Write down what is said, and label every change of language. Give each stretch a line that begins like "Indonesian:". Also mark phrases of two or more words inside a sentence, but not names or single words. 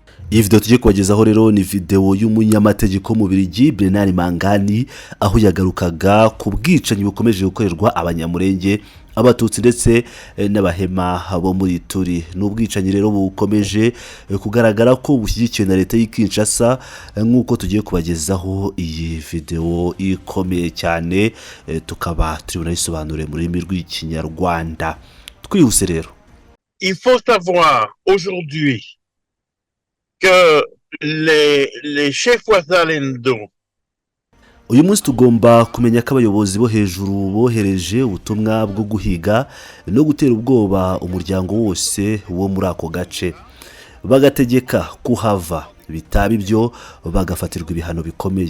Kinyarwanda: Iyi video tugiye kubagezaho rero ni video y'umunyamategeko mu Bubiligi Bernard Mangani, aho yagarukaga ku bwicanyi bukomeje gukorerwa abanyamurenge, abatutsi ndetse n'abahema bo muri Turi. N'ubwicanyi rero bukomeje kugaragara ko bushyigikiwe na leta y'Kinshasa, nk'uko tugiye kubagezaho iyi video ikomeye cyane, tukaba turi bunayisobanure mu rurimi rw'Ikinyarwanda. Twihuse rero.
French: Il faut savoir aujourd'hui que les chefs wazalendo,
Kinyarwanda: uyu munsi tugomba kumenya ko abayobozi bo hejuru bohereje ubutumwa bwo guhiga no gutera ubwoba umuryango wose wo muri ako gace, bagategeka kuhava, bitaba ibyo bagafatirwa ibihano bikomeye.